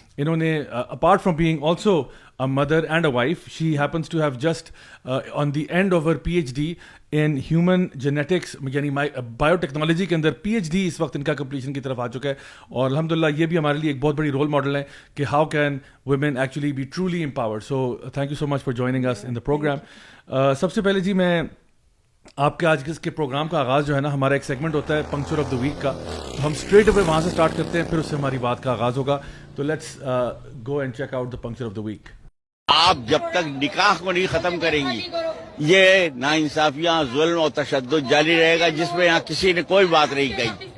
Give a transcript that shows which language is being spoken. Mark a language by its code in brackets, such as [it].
[en] انہوں نے apart from being also a mother and a wife, she happens to have just on the end of her PhD in human genetics, [ur] یعنی biotechnology کے اندر PhD اس وقت ان کا completion کی طرف آ چکا ہے. اور الحمدللہ یہ بھی ہمارے لیے ایک بہت بڑی رول ماڈل ہے کہ [en] How can women actually be truly empowered. So thank you so much for joining us in the program. [ur] سب سے پہلے جی میں آپ کے آج کے پروگرام کا آغاز جو ہے نا, ہمارا ایک سیگمنٹ ہوتا ہے پنکچر آف دا ویک کا, تو ہم اسٹریٹ اوے وہاں سے اسٹارٹ کرتے ہیں, پھر اس سے ہماری بات کا آغاز ہوگا. [en] تو let's go and check out the puncture of the week. [ur] آپ جب تک نکاح کو نہیں ختم کریں گی یہ ناانصافیاں, ظلم اور تشدد جاری رہے گا, جس میں یہاں کسی نے کوئی بات نہیں کہی.